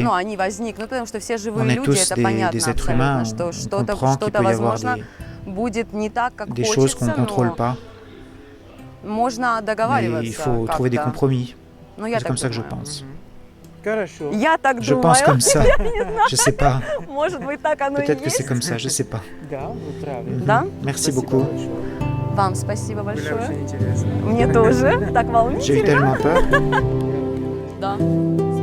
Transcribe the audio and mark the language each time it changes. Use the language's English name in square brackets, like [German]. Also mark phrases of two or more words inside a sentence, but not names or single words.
[French] On est tous des êtres humains, on comprend qu'il peut y avoir des choses qu'on ne contrôle pas. Mais il faut trouver des compromis. C'est comme ça que je pense. Je pense comme ça. Je ne sais pas. Peut-être que c'est comme ça, je ne sais pas. Merci beaucoup. [Russian] Вам спасибо большое. Мне тоже. Так волнительно. [French] J'ai eu tellement peur. [Russian] Да.